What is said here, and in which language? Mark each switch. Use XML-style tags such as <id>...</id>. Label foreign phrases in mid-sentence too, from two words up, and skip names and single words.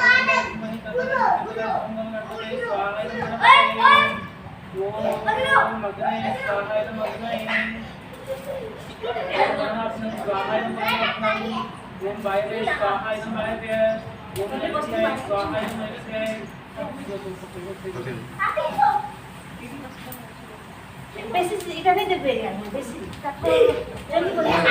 <sa>स्वाहा इदं गणपतये ओम अग्नये स्वाहा इदं अग्नये ओम स्वाहा इदं गणपतये ओम वायवे स्वाहा इदं वायवे ओम नैवेद्याय स्वाहा इदं नैवेद्याय</sa> <bn>বেশি এটা নিতে পেরে আমি বেশি তারপর জলদি করে</bn>